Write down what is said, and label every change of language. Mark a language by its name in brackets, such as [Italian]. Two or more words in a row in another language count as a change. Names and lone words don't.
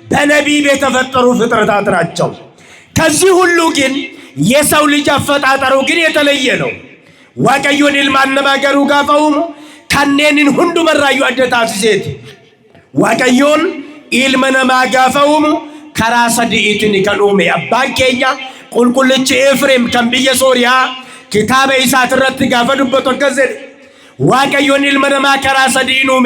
[Amharic] በነቢብ የተፈጠሩ ፍጥረታት ናቸው። ከዚህ ሁሉ ግን የሰው ልጅ አፈጣጠሩ ግን የተለየ ነው። [Oromo] waaqayyoon ilmaan namaa garuu gaafa uumu kanneen hundu marraayyuu adda taasiseeti. waaqayyoon ilma namaa gaafa uumu karaa sadiitiin kan uume. abbaan keenya qulqullichi Efreem kan biyya Sooriyaa kitaaba isaa irratti gaafa dubbatu akkas jedhe, waaqayyoon ilma namaa karaa sadiin uume.